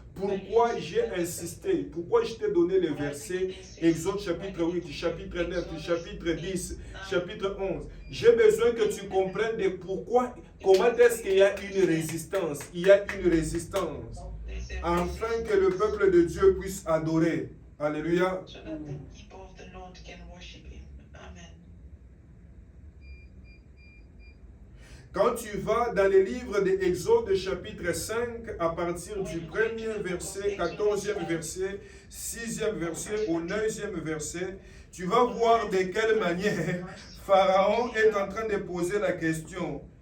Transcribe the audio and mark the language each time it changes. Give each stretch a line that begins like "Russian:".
French: Pourquoi j'ai insisté? Pourquoi je t'ai donné les versets Exode chapitre 8, chapitre 9, chapitre 10, chapitre 11. J'ai besoin que tu comprennes de pourquoi, comment est-ce qu'il y a une résistance. Il y a une résistance afin que le peuple de Dieu puisse adorer. Alléluia.
English: So that the people of the Lord can worship him. Amen.
French: Quand tu vas dans les livres d'Exode chapitre 5, à partir du 1er verset, 14e verset, 6e verset au 9e verset, tu vas voir de quelle manière Pharaon est en train de poser la question.